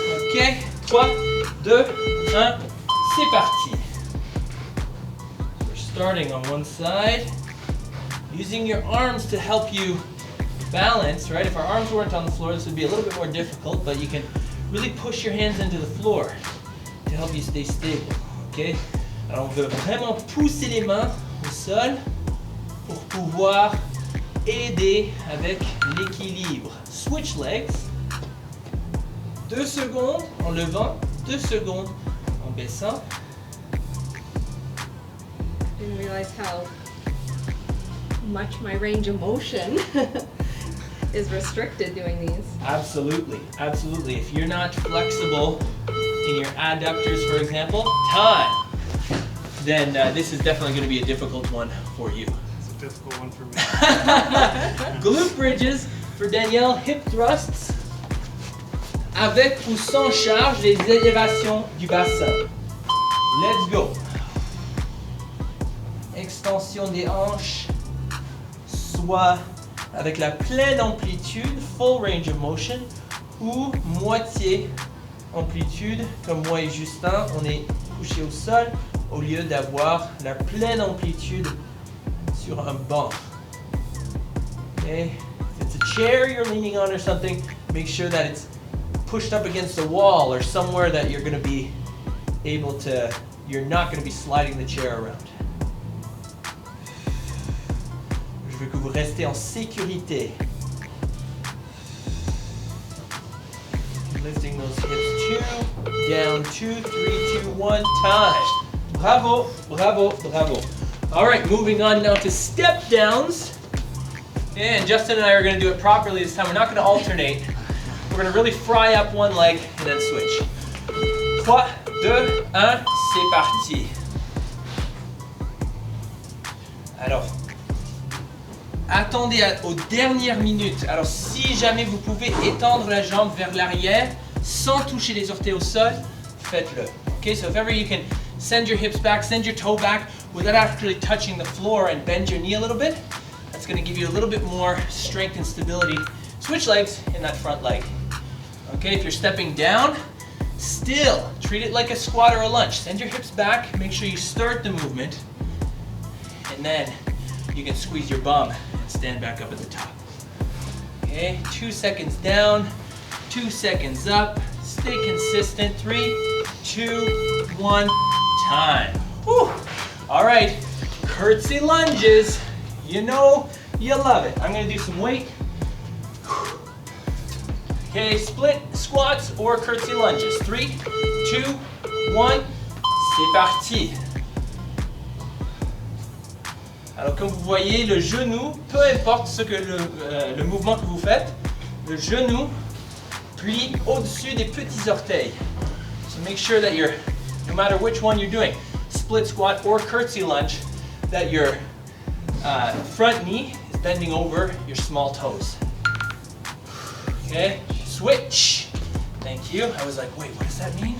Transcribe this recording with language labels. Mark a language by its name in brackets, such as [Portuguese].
[French] Okay, 3, 2, 1, c'est parti. [English] We're starting on one side, using your arms to help you balance, right? If our arms weren't on the floor, this would be a little bit more difficult, but you can really push your hands into the floor to help you stay stable. Okay? [French] Alors on veut vraiment pousser les mains au sol pour pouvoir aider avec l'équilibre. [English] Switch legs. [French] 2 secondes en levant, 2 secondes en baissant. [English] Didn't realize how much my range of motion is restricted doing these. Absolutely, absolutely. If you're not flexible in your adductors, for example, time, then this is definitely going to be a difficult one for you. It's a difficult one for me. Glute bridges for Danielle, hip thrusts, [French] avec ou sans charge les élévations du bassin. [English] Let's go. [French] Extension des hanches, soit avec la pleine amplitude, [English] full range of motion, [French] ou moitié amplitude, comme moi et Justin, on est couché au sol, au lieu d'avoir la pleine amplitude sur un banc. [English] Okay? If it's a chair you're leaning on or something, make sure that it's pushed up against a wall or somewhere that you're going to be able to, you're not going to be sliding the chair around. [French] Je veux que vous restez en sécurité. [English] Lifting those hips 2, down 2, 3, 2, 1, time. Bravo, bravo, bravo. All right, moving on now to step downs. And Justin and I are going to do it properly this time. We're not going to alternate. We're going to really fry up one leg and then switch. [French] 3, 2, 1, c'est parti. Alors, attendez aux dernières minutes. Alors si jamais vous pouvez étendre la jambe vers l'arrière sans toucher les orteils au sol, faites-le. [English] Okay, so if ever you can send your hips back, send your toe back without actually touching the floor and bend your knee a little bit, that's going to give you a little bit more strength and stability. Switch legs in that front leg. Okay, if you're stepping down, still treat it like a squat or a lunge. Send your hips back, make sure you start the movement, and then you can squeeze your bum and stand back up at the top. Okay, 2 seconds down, 2 seconds up. Stay consistent. 3, 2, 1, time. Whew. All right, curtsy lunges. You know you love it. I'm gonna do some weight. Okay, split squats or curtsy lunges. 3, 2, 1, c'est parti. [French] Alors comme vous voyez, le genou, peu importe ce que le mouvement que vous faites, le genou plie au-dessus des petits orteils. [English] So make sure that you're, no matter which one you're doing, split squat or curtsy lunge, that your front knee is bending over your small toes. Okay, switch. Thank you. I was like, wait, what does that mean?